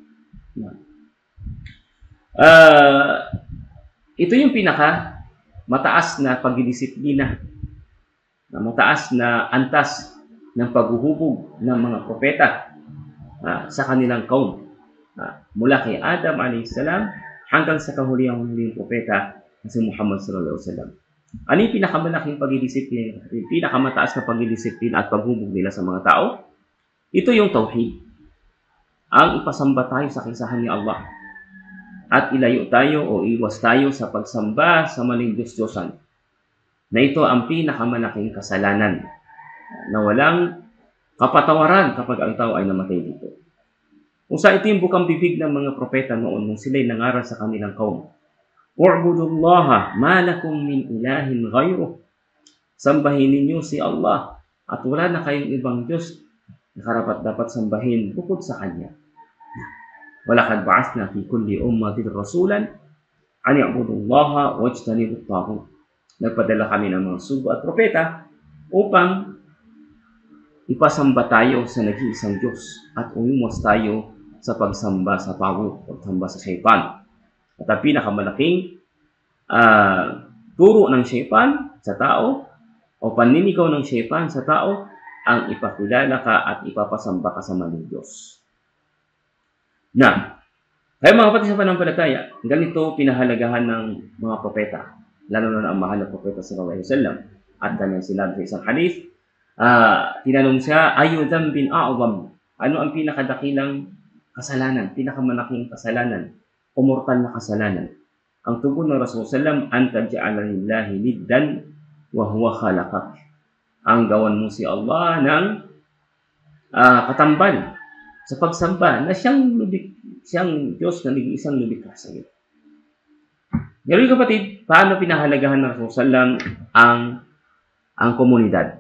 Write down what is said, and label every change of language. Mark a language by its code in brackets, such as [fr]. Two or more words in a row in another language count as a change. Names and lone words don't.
[tl] Ito yung pinaka mataas na pagdidisiplina, mataas na antas ng paghuhubog ng mga propeta sa kanilang kaum. Mula kay Adam a.s. hanggang sa kahuliyang propeta na si Muhammad [ar] صلى الله عليه وسلم. [tl] Ano yung pinakamalaking pagdidisiplina, yung pinakamataas na pagdidisiplina at paghubog nila sa mga tao? Ito yung tauhid. Ang ipasamba tayo sa kisahan ni Allah. At ilayo tayo o iwas tayo sa pagsamba sa maling Diyos-Diyosan. Na ito ang pinakamalaking kasalanan na walang kapatawaran kapag ang tao ay namatay dito. Kung sa ito yung bukang bibig ng mga propeta noon nung sila'y nangaral sa kanilang kaum. [ar] اعبدوا الله ما لكم من إله غيره. [tl] Sambahin ninyo si Allah at wala na kayong ibang Diyos na karapat dapat sambahin bukod sa Kanya. [ar] ولقد بعثنا في كل أمة رسولا أن اعبدوا الله واجتنبوا الطاغوت. [tl] Nagpadala kami ng mga sugo at propeta upang ipasamba tayo sa nag-iisang Diyos at umiwas tayo sa pagsamba sa taghut, pagsamba sa syaitan. At ang pinakamalaking turo ng syaitan sa tao o paninigaw ng syaitan sa tao ang ipakilala ka at ipapasamba ka sa maling Diyos. Na, kaya mga kapatid sa panampalataya, ganito pinahalagahan ng mga propeta, lalo na ang mahal na propeta [ar] صلى الله عليه وسلم. [tl] At kanyang sinabi sa isang hadith, tinanong siya, [ar] أي ذنب أعظم? [tl] Ano ang pinakadakilang kasalanan, pinakamalaking kasalanan, o mortal na kasalanan? Ang tugon ng Rasul sallam, [ar] أن تجعل لله ندا وهو خلقك. [tl] Ang gawan mo si Allah ng katambal sa pagsamba na siyang Diyos na nag-iisang lumikha sa iyo. Ngayon kapatid, paano pinahalagahan ng Rasul sallam ang komunidad?